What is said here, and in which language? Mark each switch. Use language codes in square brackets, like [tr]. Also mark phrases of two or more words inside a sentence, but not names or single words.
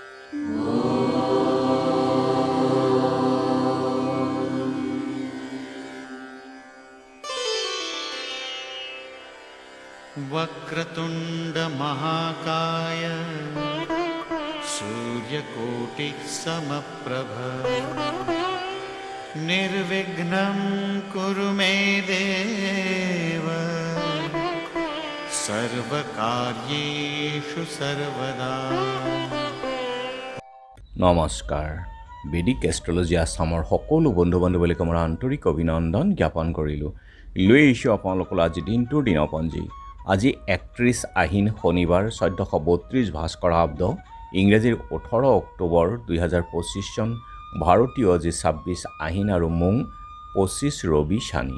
[sa] वक्रतुंड महाकाय सूर्यकोटिः समप्रभ निर्विघ्नं कुरु मे देव सर्वकार्येषु सर्वदा। [as] নমস্কাৰ। বেদিক এষ্ট্ৰলজি আছামৰ সকলো বন্ধু বান্ধৱীলৈ মোৰ আন্তৰিক অভিনন্দন জ্ঞাপন কৰিলোঁ। লৈ আহিছোঁ আপোনালোকলৈ আজি দিনটোৰ দিনপঞ্জী। আজি 31 আহিন শনিবাৰ 1432 ভাস্কৰ আব্দ ইংৰাজীৰ 18 অক্টোবৰ 2025 চন, ভাৰতীয় আজি 26 আহিন আৰু মোং 25 ৰবি শানি।